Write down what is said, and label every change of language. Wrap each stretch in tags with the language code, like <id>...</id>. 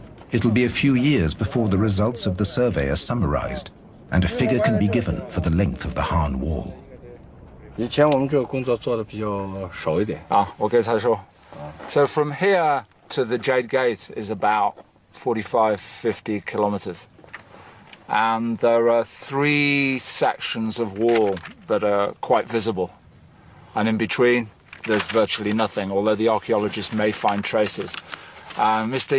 <en>It'll be a few years before the results of the survey are summarized, and a figure can be given for the length of the Han Wall.</en> <zh>以前我们这个工作做的比较少一点。我给他说。</zh> <en>So from here to the Jade Gate is about 45-50 kilometers. And there are 3 sections of wall that are quite visible. And in between, there's virtually nothing, although the archaeologists may find traces. Mr.</en>